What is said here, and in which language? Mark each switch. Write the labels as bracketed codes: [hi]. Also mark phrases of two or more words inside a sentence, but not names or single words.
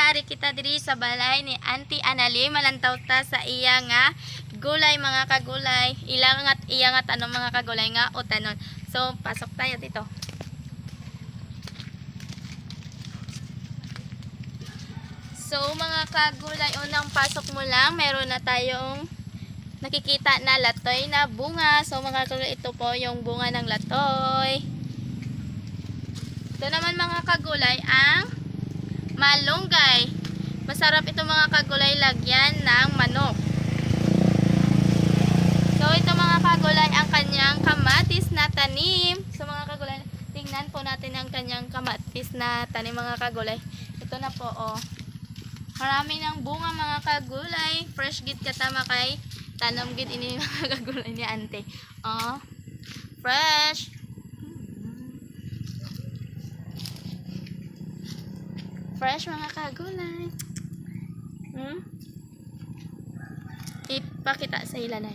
[hil] kita diri sa balay ni Auntie Anali. Malantaw ta sa iya nga gulay mga kagulay. Iya nga tanong mga kagulay nga o tanon. [tl] So, pasok tayo dito. So, mga kagulay, unang pasok mo lang, meron na tayong nakikita na latoy na bunga. So, mga kagulay, ito po yung bunga ng latoy. Ito naman mga kagulay ang malunggay. Masarap ito mga kagulay lagyan ng manok. So ito mga kagulay ang kanyang kamatis na tanim. So mga kagulay, tingnan po natin ang kanyang kamatis na tanim mga kagulay. Ito na po oh. Marami ng bunga mga kagulay. [hil] Fresh gid katama kay tanom gid ini mga kagulay ni ante. Oh. Fresh. Fresh mga kagulay. Ipakita sa ilanay.